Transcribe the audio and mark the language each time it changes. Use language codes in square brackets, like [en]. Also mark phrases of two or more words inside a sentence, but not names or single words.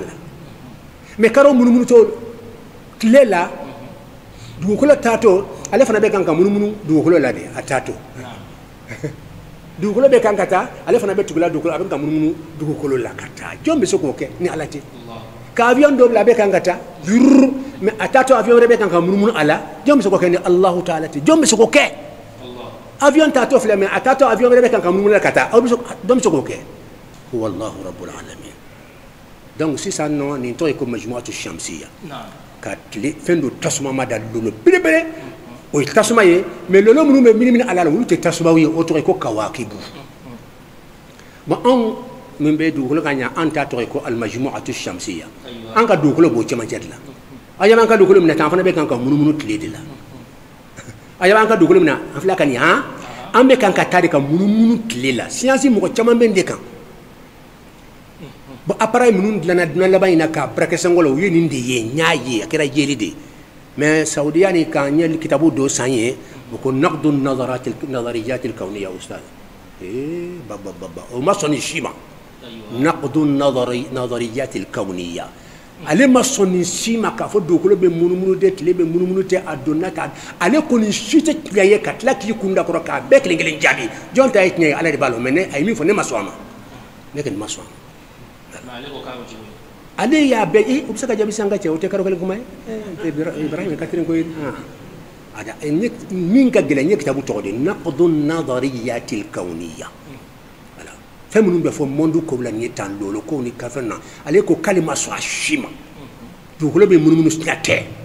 [bm] la mais karo munumunutɔ tile la dugukolo taatɔ ale fana bɛ kan ka munumunu dugukolo la de a taatɔ dugukolo bɛ kan ka taa ale fana bɛ tugula dugukolo a bɛ ka munumunu dugukolo la ka taa jɔn bɛ se k'o kɛ ni ala tɛ ka avion dɔ bila a bɛ kan ka taa mais a taatɔ avion wɛrɛ bɛ kan ka munumunu a la jɔn bɛ se k'o kɛ ni alahu taala tɛ jɔn bɛ se k'o kɛ avion taatɔ filɛ mais a taatɔ avion wɛrɛ bɛ kan ka munumunu la ka taa jɔn bɛ se k'o kɛ [ar] والله رب العالمين [bm] donc sisan nɔ nin tɔgɔ ye ko [ar] مجموعة شمسية [bm] ka tile fɛn dɔ tasuma ma da lolo belebele o tasuma ye mais lolo minnu bɛ minimini ala la olu tɛ tasumaw ye o tɔgɔ ye ko kawakibu bon anw min bɛ dugukolo ka ɲa an ta tɔgɔ ye ko [ar] المجموعة الشمسية [bm] an ka dugukolo b'o cɛmancɛ de la a yaba an ka dugukolo minɛ tan an fana bɛ kan ka munumunu tile de la a yaba an ka dugukolo minɛ an filɛ ka nin an bɛ kan ka taa de ka munumunu tile la siyansi mɔgɔ caman bɛ de kan bon appareil minnu dilanna dunan laban in na k'a barakɛ sangɔ la u ye nin de ye n y'a ye a kɛra jeli de mais saudiya ni k'an ɲɛ kitabu dɔ san ye o ko [ar] نقد النظريات الكونية [bm] ustad baba o ma sɔn nin si ma [ar] نقد النظريات الكونية [bm] ale ma sɔn nin si ma k'a fɔ dugukolo bɛ munumunu tɛ tile bɛ munumunu tɛ a donna ta ale kɔni si tɛ tiɲɛ ye ka tila k'i kun da kɔrɔ k'a bɛɛ kelen kelen jaabi jɔn ta ye tiɲɛ ye ala de b'a dɔn mais a ye min fɔ ne ma sɔn a ma ne kɔni ma sɔn a ma ale y'a bɛɛ o bɛ se ka jaabi san ka cɛ o tɛ kalo kelen kuma ye Ibrahim Katrin ko ada min ka gɛlɛn n ye kitabu tɔgɔ de [ar] نقد النظريات الكونية [bm] voilà fɛn minnu bɛ fɔ monde kow la nin ye tan lolo kow ni ka fɛn na ale ko k'ale ma sɔn a si ma dugukolo bɛ munumunu siya tɛ